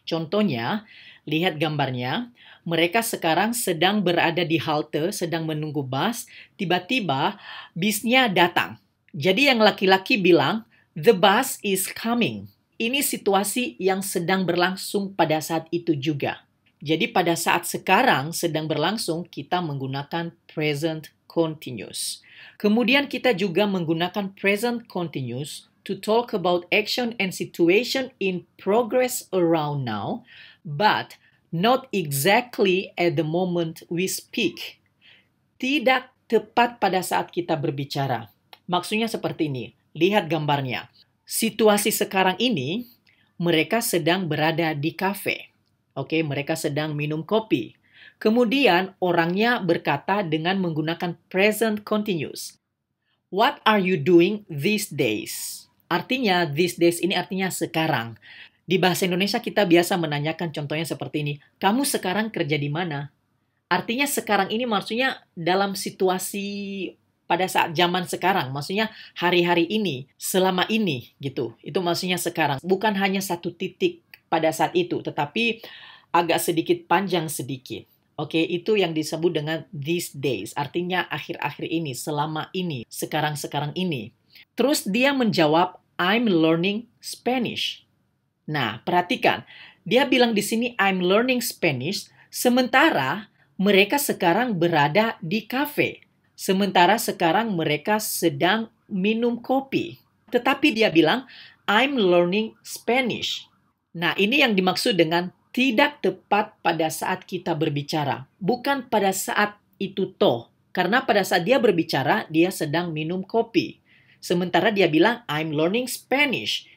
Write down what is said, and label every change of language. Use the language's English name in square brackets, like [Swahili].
[Indonesian] Contohnya, lihat gambarnya, mereka sekarang sedang berada di halte, sedang menunggu bus, tiba-tiba bisnya datang. Jadi yang laki-laki bilang, [English] the bus is coming. [Indonesian] Ini situasi yang sedang berlangsung pada saat itu juga. Jadi pada saat sekarang sedang berlangsung, kita menggunakan present continuous. Kemudian kita juga menggunakan [English] present continuous to talk about action and situation in progress around now, but not exactly at the moment we speak. [Indonesian] Tidak tepat pada saat kita berbicara. Maksudnya seperti ini. Lihat gambarnya. Situasi sekarang ini, mereka sedang berada di kafe. Oke, mereka sedang minum kopi. Kemudian orangnya berkata dengan menggunakan present continuous. [English] What are you doing these days? [Indonesian] Artinya, these days ini artinya sekarang. Di bahasa Indonesia kita biasa menanyakan contohnya seperti ini. Kamu sekarang kerja di mana? Artinya sekarang ini maksudnya dalam situasi pada saat zaman sekarang. Maksudnya hari-hari ini, selama ini gitu. Itu maksudnya sekarang. Bukan hanya satu titik pada saat itu, tetapi agak sedikit panjang sedikit. Oke, itu yang disebut dengan these days. Artinya akhir-akhir ini, selama ini, sekarang-sekarang ini. Terus dia menjawab, [English] I'm learning Spanish. [Indonesian] Nah, perhatikan. Dia bilang di sini, [English] I'm learning Spanish, [Indonesian] sementara mereka sekarang berada di kafe. Sementara sekarang mereka sedang minum kopi. Tetapi dia bilang, [English] I'm learning Spanish. [Indonesian] Nah, ini yang dimaksud dengan tidak tepat pada saat kita berbicara. Bukan pada saat itu toh. Karena pada saat dia berbicara, dia sedang minum kopi. Sementara dia bilang, [English] I'm learning Spanish.